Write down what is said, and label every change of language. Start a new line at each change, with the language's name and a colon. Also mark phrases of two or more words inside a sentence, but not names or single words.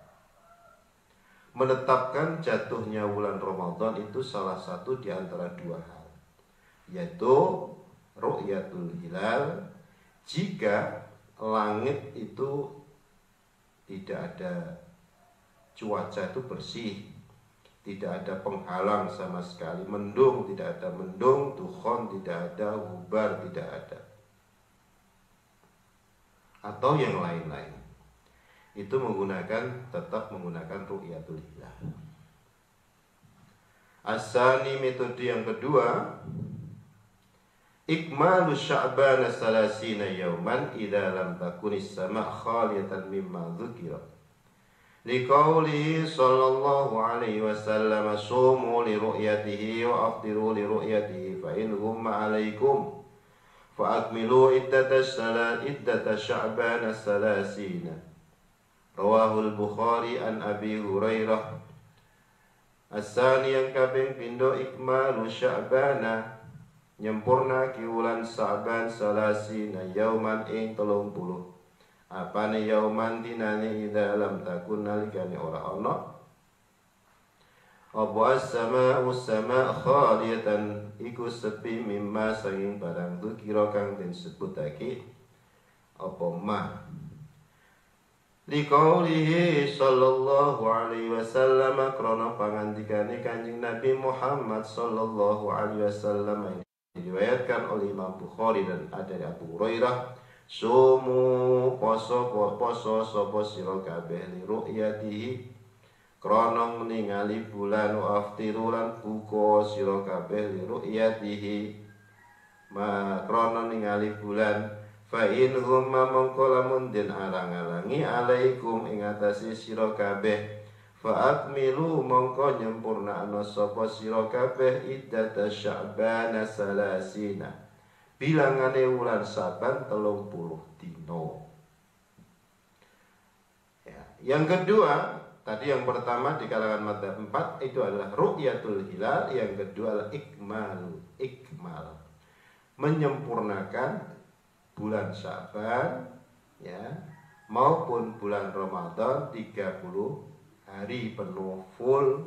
Indonesian: menetapkan jatuhnya bulan Ramadan itu salah satu di antara 2 hal, yaitu
Arabic: رؤية الهلال
Indonesian: jika langit itu tidak ada cuaca itu bersih, tidak ada penghalang sama sekali, mendung tidak ada mendung, dukhan tidak ada, gubar tidak ada, atau yang lain-lain. Itu tetap menggunakan
Arabic: رؤية الهلال. Asani,
Indonesian: metode yang kedua,
Arabic: إكمال شعبان ثلاثين يوما إذا لم تكن السماء خالية مما ذكر. لقوله صلى الله عليه وسلم صوموا لرؤيته وأفطروا لرؤيته فإن غم عليكم فأكملوا عدة شعبان ثلاثين. رواه البخاري عن أبي هريرة.
Javanese: Asani yang kaping pindo
Arabic: إكمال شعبان
Javanese: nyempurna ki wulan Sya'ban
Arabic: ثلاثين يوما
Javanese: ing 30. Apane yauman dinane
Arabic: إذا لم تكن
Javanese: nalikane ora ana apa
Arabic: السماء خالية
Javanese: iku sepi mimma sanging barang dzikira kang den sebutake apa mah.
Arabic: لقوله صلى الله عليه وسلم
Javanese: krana pangandikane Kanjeng Nabi Muhammad
Arabic: صلى الله عليه وسلم
Indonesian: diriwayatkan oleh Imam Bukhari dan ada dari Abu Hurairah,
Javanese: sumu poso sapa sira kabeh
Arabic: لرؤيته
Javanese: krana ningali bulan
Arabic: وأفطروا
Javanese: lan buka sira kabeh
Arabic: لرؤيته
Javanese: ma krana ningali bulan.
Arabic: فإن غم
Javanese: mongko lamun den alang-alangi alaikum ing atase sira kabeh
Arabic: فأكملوا
Javanese: mongko nyempurnakno sapa sira kabeh
Arabic: عدة شعبان ثلاثين
Javanese: bilangane wulan Sya'ban 30 dina.
Indonesian: Ya, yang kedua, tadi yang pertama di kalangan madzhab 4 itu adalah
Arabic: رؤية الهلال,
Indonesian: yang kedua adalah ikmal menyempurnakan bulan Sya'ban ya maupun bulan Ramadan 30 hari penuh full.